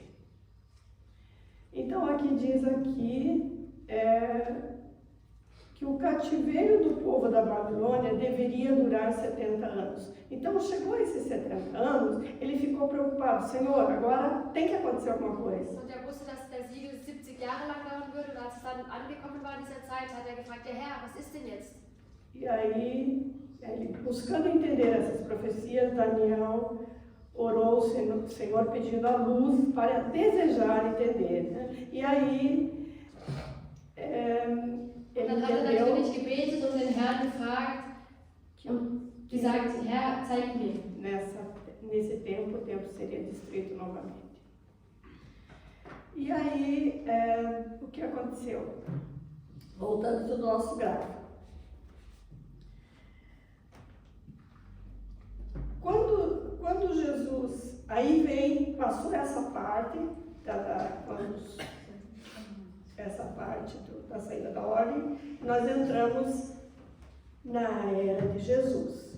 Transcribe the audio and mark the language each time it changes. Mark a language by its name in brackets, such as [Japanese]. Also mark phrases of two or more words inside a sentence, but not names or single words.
[Portuguese] Então, aqui diz que o cativeiro do povo da Babilônia deveria durar 70 anos. Então, chegou a esses 70 anos, ele ficou preocupado. Senhor, agora tem que acontecer alguma coisa. [German] Und wusste, dass der Siegel 70 Jahre lang dauern würde. Und als es dann angekommen war in dieser Zeit, hat gefragt, ja Herr, was ist denn jetzt? [Portuguese] E aí, buscando entender essas profecias, Daniel orou ao Senhor pedindo a luz para desejar entender. Né? E aí, ele [German] Dann hat er [Portuguese] entendeu [German] natürlich gebetet und den Herrn gefragt und gesagt, Herr, zeig mir. [Portuguese] nesse tempo, o templo seria destruído novamente. E aí, o que aconteceu? Voltando para o nosso gráfico. Quando Jesus, aí passou essa parte, essa parte da saída da ordem, nós entramos na era de Jesus.